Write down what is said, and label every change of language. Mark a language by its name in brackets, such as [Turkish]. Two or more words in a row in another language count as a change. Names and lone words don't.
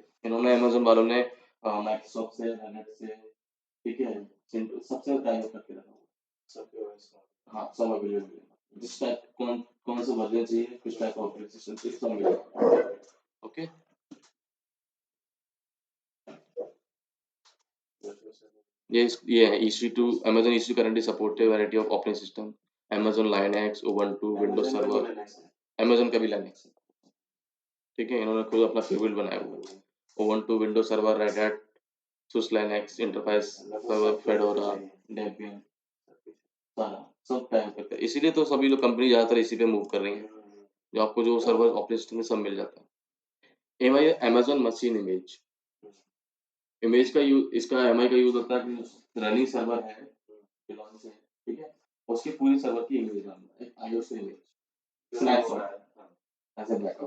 [Hindi] इन्होंने अमेजन वालों ने माइक्रोसॉफ्ट से, रेड हैट से, ठीक है, सबसे टाइम करके रखा हुआ, सबके OS का। हाँ, सब अवेलेबल है, जिस टाइप कौन कौन सा वर्जन चाहिए, किस टाइप का [English] operating system [Hindi] चाहिए, सब मिलेगा, ओके। ये है EC2। [English] Amazon EC2 currently support a variety of operating system, Amazon Linux, Ubuntu, Windows Server, [Hindi] Amazon का भी Linux है, ठीक है। इन्होंने खुद अपना फेवरेट बनाया हुआ है, Ubuntu, Windows Server, Red Hat, SUSE Linux, Enterprise Server, Fedora, Debian, सारा सब टाइप करते हैं, इसीलिए तो सभी लोग कंपनी ज्यादातर इसी पे मूव कर रही है, जो आपको जो [English] server operating system [Hindi] में सब मिल जाता है। एमआई Amazon मशीन इमेज, इमेज का यूज, इसका एमआई का यूज होता है कि रनिंग सर्वर है, फिलहाल से, ठीक है, उसके पूरे सर्वर की इमेज डालना, एक [English] ISO image snapshot [Hindi] ऐसे बैकअप